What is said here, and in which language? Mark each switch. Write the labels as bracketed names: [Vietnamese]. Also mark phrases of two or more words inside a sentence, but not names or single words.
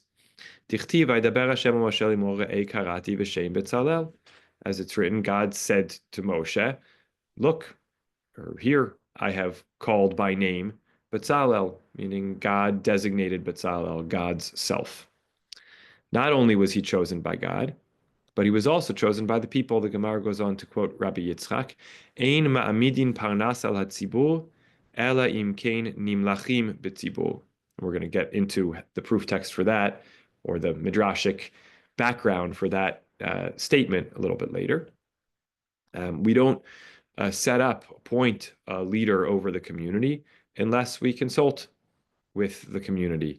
[English] As it's written, God said to Moshe, look, or here, I have called by name Bezalel, meaning God designated Bezalel, God's self. Not only was he chosen by God, but he was also chosen by the people. The Gemara goes on to quote Rabbi Yitzchak, [Hebrew] אין מעמידין פרנס על הציבור, אלא אם כן נמלכים בציבור. [English] We're going to get into the proof text for that, or the midrashic background for that statement a little bit later. We don't appoint a leader over the community unless we consult with the community.